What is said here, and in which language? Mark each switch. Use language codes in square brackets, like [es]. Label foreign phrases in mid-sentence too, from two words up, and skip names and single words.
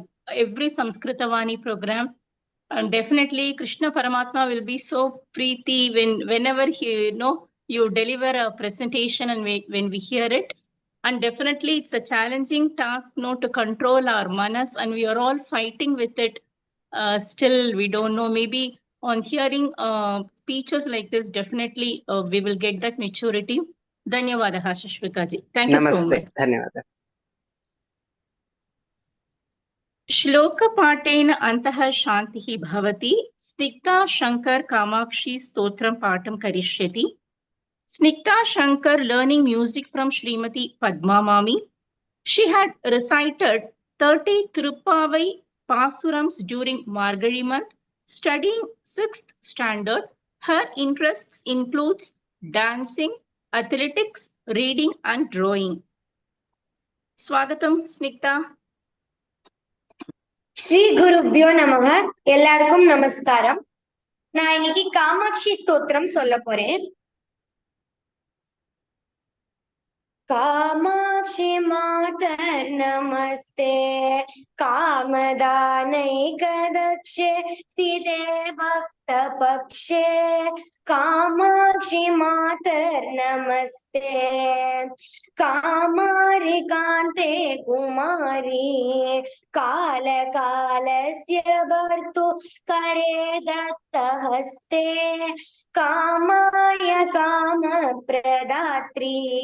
[en] Every Samskrita Vani program. And definitely Krishna Paramatma will be so preeti whenever you deliver a presentation and when we hear it. And definitely it's a challenging task to control our manas, and we are all fighting with it. Still, we don't know. Maybe on hearing speeches like this, definitely we will get that maturity. Dhanyawadaha, Sushrutha ji. Thank you so much. [sa] नमस्ते। धन्यवादः. श्लोकपाठेन अन्तः शान्तिः भवति. स्निग्धा शङ्कर कामाक्षी स्तोत्रं पाठं करिष्यति. [en] Snigda Shankar learning music from Srimati Padma Mami. She had recited 30 Tirupavai Pasurams during Margari month, studying 6th standard. Her interests includes dancing, athletics, reading and drawing. Swagatam, Snigda. [sa] श्री गुरुभ्यो नमः. [ta] எல்லாருக்கும் நமஸ்காரம். நான் இன்னைக்கு காமாட்சி ஸ்தோத்திரம் சொல்ல போறேன். [sa] कामाक्षि मातर्नमस्ते कामदानैकदक्षे स्थिते भक्तपक्षे कामाक्षि मातर्नमस्ते कामारिकान्ते कुमारी कालकालस्य भर्तु करे दत्तहस्ते कामाय कामप्रदात्री